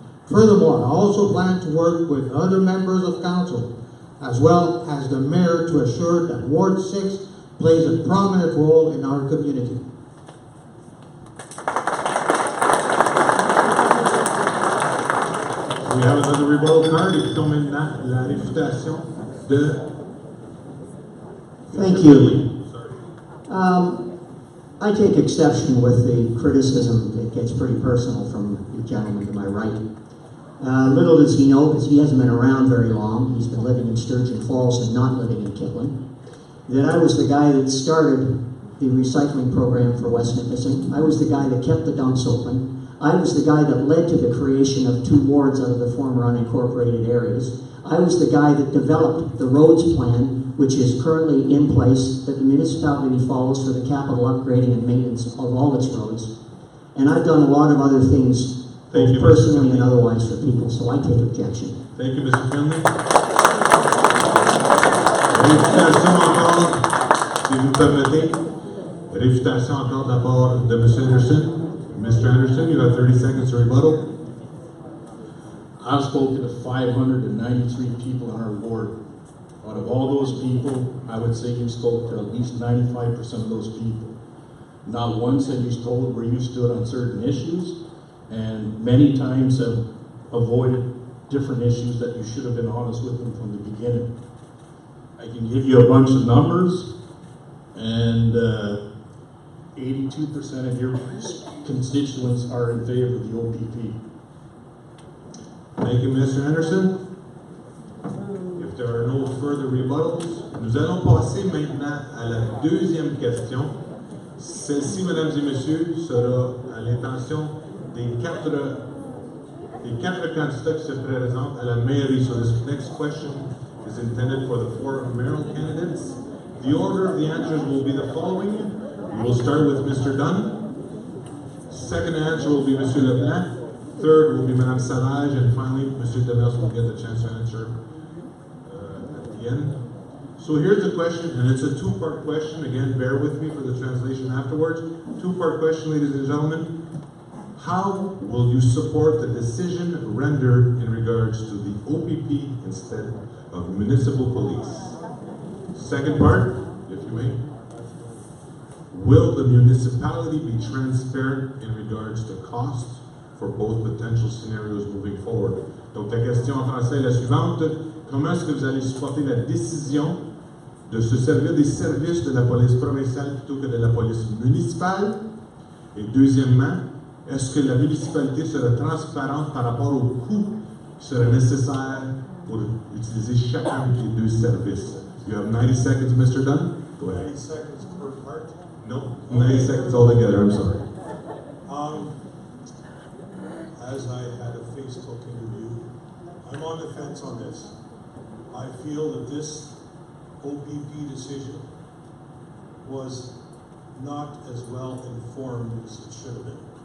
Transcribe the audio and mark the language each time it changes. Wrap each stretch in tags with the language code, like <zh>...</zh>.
<en>Furthermore, I also plan to work with other members of council, as well as the mayor, to assure that Ward 6 plays a prominent role in our community. We have another rebuttal card.</en> <fr>Écoutons maintenant la réfutation de...</fr> <en>Thank you. I take exception with the criticism that gets pretty personal from the gentleman to my right. Little does he know, because he hasn't been around very long, he's been living in Sturgeon Falls and not living in Kipling, that I was the guy that started the recycling program for West Nipissing. I was the guy that kept the dumps open. I was the guy that led to the creation of 2 wards out of the former unincorporated areas. I was the guy that developed the roads plan, which is currently in place, that the municipality follows for the capital upgrading and maintenance of all its roads. And I've done a lot of other things, both personally and otherwise, for people, so I take objection. Thank you, Mr. Finley.</en> <fr>Réfutation encore, si vous permettez. Réfutation encore de la part de M.</fr> <en>Anderson. Mr. Anderson, you have 30 seconds to rebuttal. I've spoken to 593 people in our ward. Out of all those people, I would say you spoke to at least 95% of those people. Not once have you told where you stood on certain issues, and many times have avoided different issues that you should have been honest with them from the beginning. I can give you a bunch of numbers, and 82% of your constituents are in favor of the OPP. Thank you, Mr. Anderson. If there are no further rebuttals,</en> <fr>nous allons passer maintenant à la deuxième question. Celle-ci, mesdames et messieurs, sera à l'intention des quatre candidats qui se présentent à la mairie.</fr> <en>So this next question is intended for the 4 mayoral candidates. The order of the answers will be the following. We will start with Mr. Dunn. Second answer will be Mr. Leblanc. Third will be Madame Savage, and finally, Mr. Demers will get the chance to answer at the end. So here's the question, and it's a 2-part question. Again, bear with me for the translation afterwards. 2-part question, ladies and gentlemen. How will you support the decision rendered in regards to the OPP instead of municipal police? Second part, if you may. Will the municipality be transparent in regards to costs for both potential scenarios moving forward?</en> <fr>Donc la question en français est la suivante. Comment est-ce que vous allez supporter la décision de se servir des services de la police provinciale plutôt que de la police municipale? Et deuxièmement, est-ce que la municipalité sera transparente par rapport aux coûts qui seraient nécessaires pour utiliser chacun des 2 services?</fr> <en>You have 90 seconds, Mr. Dunn. Go ahead. 90 seconds per part? No, 90 seconds altogether, I'm sorry. As I had a Facebook interview, I'm on the fence on this. I feel that this OPP decision was not as well informed as it should have been.</en>